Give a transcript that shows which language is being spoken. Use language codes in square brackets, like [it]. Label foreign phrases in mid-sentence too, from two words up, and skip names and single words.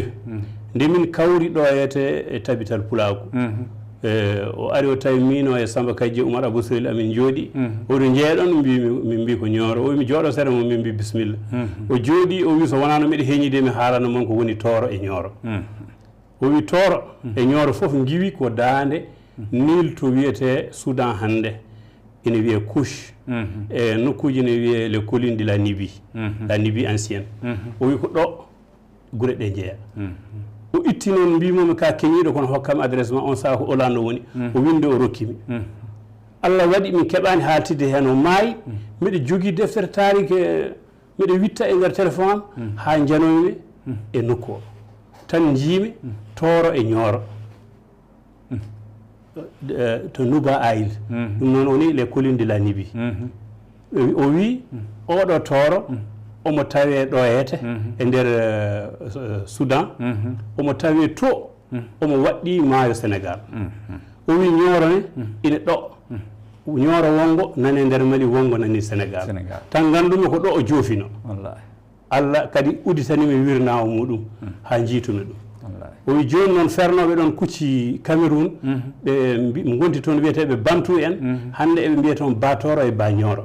[ff] nde min kawri ɗo e tabital Pulago o ari o tawi min o e Samba Kadji Oumar Abou Siril amin jooɗi oɗo jeeɗon min mbi ko Nioro o wi mi jooɗo seeɗa mo min mbi bisimilla o jooɗi o wi so wonano mbiɗa heeñide mi haalano moon ko woni Toro e Nioro o wi Toro e Nioro fof giwi ko daande Nil to wiyete Soudan hannde ina wiye couche e nokkuji ne wiye [fr] les collines de la Libye ancienne [ff] o wi ko ɗo gure ɗe jeeya o itti noon mbimomi ka keñiɗo kono hokkam adresse ma on saha ko Hollande woni o winde o rokkimi Allah waɗi min keɓani haaltide hen o maayi mbiɗa jogui deftere tarike mbiɗa witta e nder téléphone am ha janoyimi e nokku o tan jiimi Toro e Nioro to Nouba Aïl ɗum noon woni [fr] les collines de la Libye [ff] o wi oɗo Toro omo tawe ɗo e nder Soudan omo tawe to omo waɗɗi maayo Sénégal o wi Nioro ne ina ɗo Nioro wongo nani nder Mali wongo nani Sénégal tan gandumi ko ɗo o joofino Allah kadi uditanimi wirnawo muɗum ha jiitumi ɗum o wi joni noon fernoɓe ɗon kucci Cameroun ɓe gonti toon wiyeteɓe Bantu en hande eɓe mbiya toon ba Toro e ba Nioro